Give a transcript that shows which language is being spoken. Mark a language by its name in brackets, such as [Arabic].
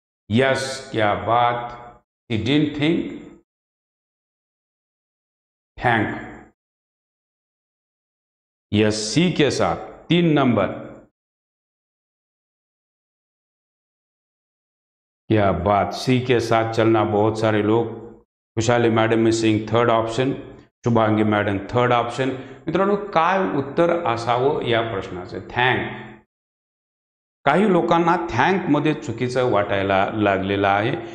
[Hindi] Yes, क्या बात. [English] She didn't thank. [Hindi] Yes, C के साथ 3 नंबर. क्या बात. सी के साथ चलना बहुत सारे लोग. खुशाली madam [English] Missing third option. [Hindi] Shubhangi madam third option. [Marathi] मित्रांनो, काय उत्तर असावं या प्रश्नाचं? थँक. काही लोकांना थँक मध्ये चुकीचं वाटायला लागलेलं आहे.